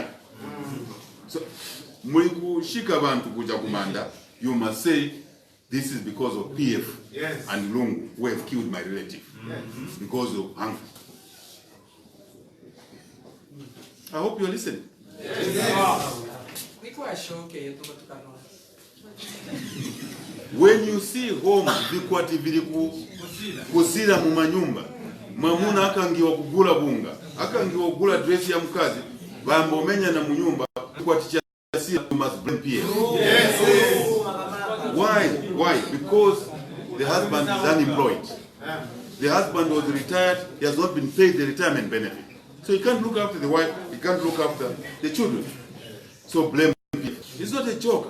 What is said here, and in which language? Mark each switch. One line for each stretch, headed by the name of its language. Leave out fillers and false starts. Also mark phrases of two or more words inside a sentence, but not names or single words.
English: So, you must say, this is because of PF and Lungu who have killed my relative because of hunger. I hope you are listening. When you see home
Nyanja: bikwati vili kusira mu manyumba, mamuna akangiwa kugula bunga, akangiwa kugula dress ya mkazi, bambomenya na munyumba bikwati chasira,
English: you must blame PF. Why? Because the husband is unemployed. The husband was retired, he has not been paid the retirement benefit. So he can't look after the wife, he can't look after the children. So blame PF. It's not a joke.